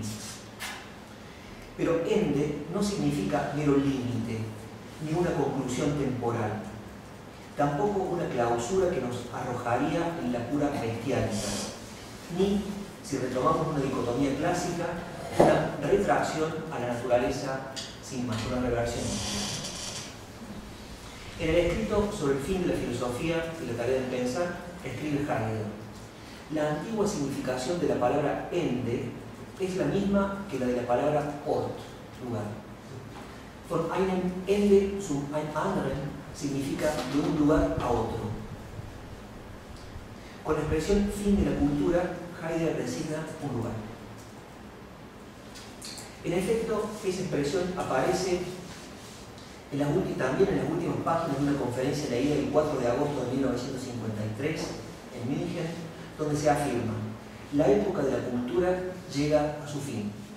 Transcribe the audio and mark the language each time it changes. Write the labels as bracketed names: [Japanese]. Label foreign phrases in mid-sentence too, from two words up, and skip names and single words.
[Spanish] Pero ende no significa mero límite, ni una conclusión temporal, tampoco una clausura que nos arrojaría en la pura bestialidad, ni, si retomamos una dicotomía clásica, una retracción a la naturaleza sin más, una reversión. En el escrito sobre el fin de la filosofía y la tarea de pensar, escribe Heidegger: la antigua significación de la palabra ende es la misma que la de la palabra ort, lugar. [German] Von einem Ende zum anderen [Spanish] significa de un lugar a otro. Con la expresión fin de la cultura, Heidegger designa un lugar. En efecto, esa expresión aparece también en las últimas páginas de una conferencia leída el 4 de agosto de 1953 en München, donde se afirma: la época de la cultura llega a su fin.